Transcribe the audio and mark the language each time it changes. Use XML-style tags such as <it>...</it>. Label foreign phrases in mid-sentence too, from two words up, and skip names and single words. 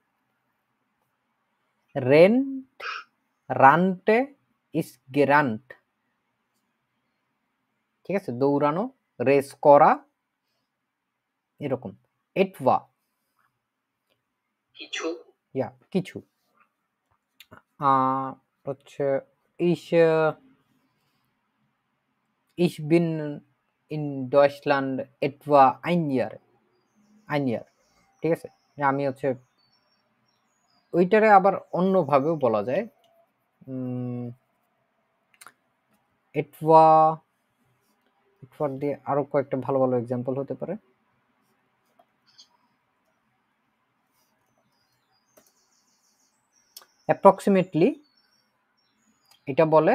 <de>rannte ist gerannt,</de> <bn>ঠিক আছে, দৌড়ানো, রেস করা, এরকম। এটওয়া কিছু। কিছু। হচ্ছে</bn> <de>ich bin in Deutschland etwa ein Jahr,</de> <bn>ঠিক আছে, আমি হচ্ছে ওইটারে আবার অন্যভাবেও বলা যায়। এটওয়া দিয়ে আরো কয়েকটা ভালো ভালো এক্সাম্পল হতে পারে। অ্যাপ্রক্সিমেটলি এটা বলে।</bn>